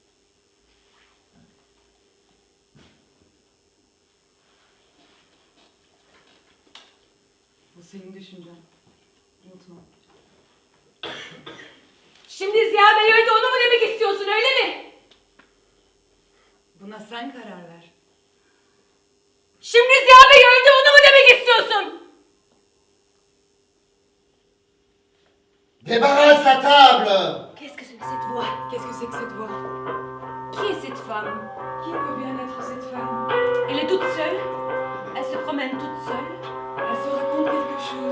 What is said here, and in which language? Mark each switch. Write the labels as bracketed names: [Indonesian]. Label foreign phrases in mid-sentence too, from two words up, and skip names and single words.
[Turkish] Bu senin düşüncen. Unutma. Şimdi Ziya Bey öldü, onu mu demek istiyorsun öyle mi? Buna sen karar ver. Şimdi Ziya Bey öldü, onu mu demek istiyorsun? [French] Débarrasse la table! Qu'est-ce que c'est que cette voix? Qu'est-ce que c'est que cette voix? Qui est cette femme? Qui peut bien être cette femme? Elle est toute seule. Elle se promène toute seule. Elle se raconte quelque chose.